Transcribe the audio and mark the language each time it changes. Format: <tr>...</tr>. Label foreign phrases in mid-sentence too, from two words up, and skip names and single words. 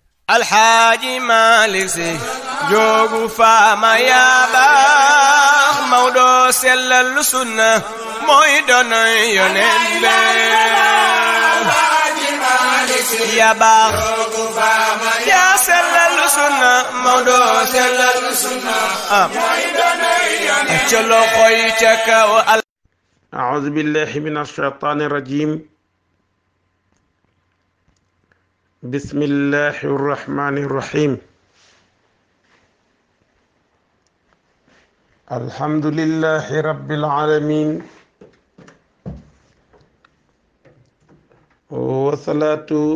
<wo>alxaaji Malik Si joogu faama yaa baax Maodo sellal sunna mooy donoy yonent be yaa baax yaa sellal sunna Maodo sellal sunna mooy donoy yonent ca loxoy ca kaw.</wo> <ar>أعوذ بالله من الشيطان الرجيم بسم الله الرحمن الرحيم الحمد لله رب العالمين والصلاة</ar>